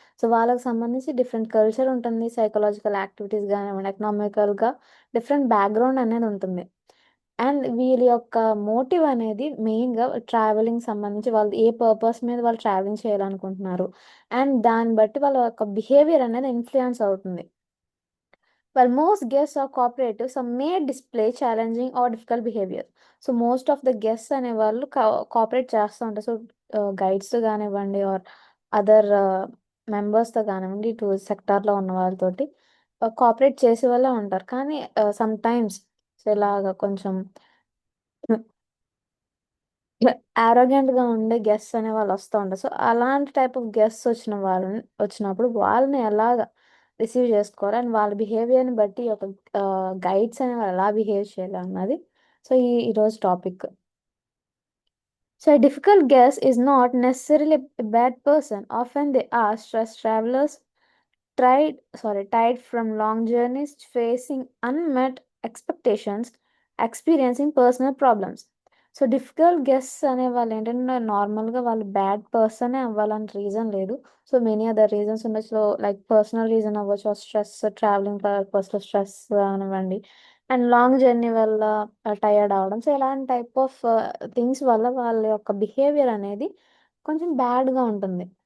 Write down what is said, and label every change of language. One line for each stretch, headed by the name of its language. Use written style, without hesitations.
Telugu: So వాళ్ళకి సంబంధించి different culture ఉంటుంది, సైకలాజికల్ యాక్టివిటీస్ కానివ్వండి, ఎకనామికల్గా డిఫరెంట్ బ్యాక్గ్రౌండ్ అనేది ఉంటుంది. అండ్ వీళ్ళ యొక్క మోటివ్ అనేది మెయిన్గా ట్రావెలింగ్ సంబంధించి వాళ్ళు ఏ పర్పస్ మీద వాళ్ళు ట్రావెలింగ్ చేయాలనుకుంటున్నారు అండ్ దాన్ని బట్టి వాళ్ళ యొక్క బిహేవియర్ అనేది ఇన్ఫ్లుయెన్స్ అవుతుంది.
English: While most guests are cooperative, some may display challenging or difficult behavior.
Telugu: So most of the guests అనేవాళ్ళు కోఆపరేట్ చేస్తూ ఉంటారు. సో గైడ్స్తో కానివ్వండి ఆర్ అదర్ మెంబర్స్తో కానివ్వండి, టూరిస్ట్ సెక్టార్లో ఉన్న వాళ్ళతోటి కోఆపరేట్ చేసే వాళ్ళే ఉంటారు. కానీ సమ్ టైమ్స్ సో ఇలాగ కొంచెం గా ఉండే గెస్ట్స్ అనే వాళ్ళు వస్తూ ఉంటారు. సో అలాంటి టైప్ ఆఫ్ గెస్ట్స్ వచ్చినప్పుడు వాళ్ళని ఎలాగ రిసీవ్ చేసుకోవాలి అండ్ వాళ్ళ బిహేవియర్ని బట్టి ఒక గైడ్స్ అనే వాళ్ళు ఎలా బిహేవ్ చేయాలి అన్నది సో ఈరోజు topic.
English: So a difficult guest is not necessarily a bad person. Often they are stressed travelers tired from long journeys, facing unmet expectations, experiencing personal problems.
Telugu: So difficult guests అనే వాళ్ళు ఏంటంటే నార్మల్గా వాళ్ళు bad పర్సనే అవ్వాలని reason లేదు. So many other reasons ఉండొచ్చు. So like personal reason అవ్వచ్చు, stress, travelling పర్పస్లో స్ట్రెస్ కానివ్వండి అండ్ లాంగ్ జర్నీ వల్ల టయర్డ్ అవడం. సో ఇలాంటి టైప్ ఆఫ్ థింగ్స్ వల్ల వాళ్ళ యొక్క బిహేవియర్ అనేది కొంచెం బ్యాడ్గా ఉంటుంది.